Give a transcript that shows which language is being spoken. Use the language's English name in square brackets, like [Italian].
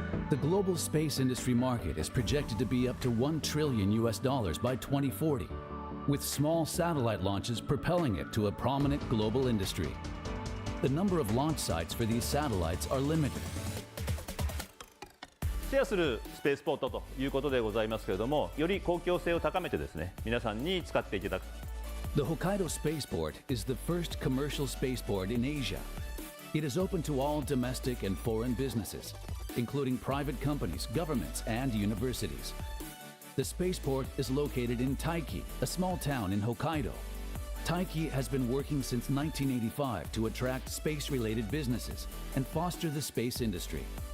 [English] The global space industry market is projected to be up to $1 trillion by 2040, with small satellite launches propelling it to a prominent global industry. The number of launch sites for these satellites are limited. [Japanese] シェアするスペースポートということでございますけれども、より公共性を高めてですね、皆さんに使っていただく。 [English] The Hokkaido Spaceport is the first commercial spaceport in Asia. It is open to all domestic and foreign businesses, including private companies, governments, and universities. The spaceport is located in Taiki, a small town in Hokkaido. Taiki has been working since 1985 to attract space-related businesses and foster the space industry.